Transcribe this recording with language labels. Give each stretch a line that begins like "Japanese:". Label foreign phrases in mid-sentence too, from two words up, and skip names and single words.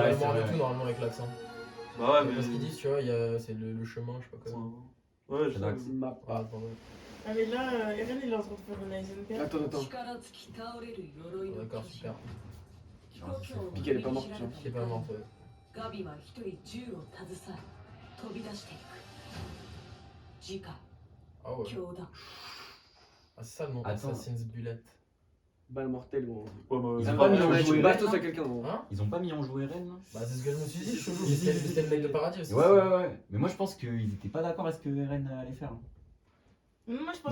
French: Ouais, la mémoire c'est de vrai. tout normalement avec l'accent. Bah ouais, mais. Parce qu'ils disent, tu vois, c'est le chemin, je sais pas quoi. Ouais, je C'est sais. l'axe. Il m'a Ah, pas. pardon. Ah, mais là, Eren, il est en train de faire un Heisenberg. Attends. D'accord, super. Pique, elle est pas morte, tu vois. Qui est pas mort, ouais.
Japanese: ガビは一人銃を携え飛び出していく次回
French: Ah ouais.
Japanese: 教団
French: Ah, c'est ça le nom, Attends. Assassin's Bullet. Balle mortelle, gros. Ouais, bah, Ils Ça ont va, pas mis en tu jouer bastos Ren, à quelqu'un, gros. Hein? Ils ont pas mis en jouer Ren, là? Bah, c'est ce que je me suis dit, chelou. Si, si, C'était le mec de Paradis aussi. Ouais. Mais moi, je pense qu'ils étaient pas d'accord à ce que Ren allait faire. Moi, je pense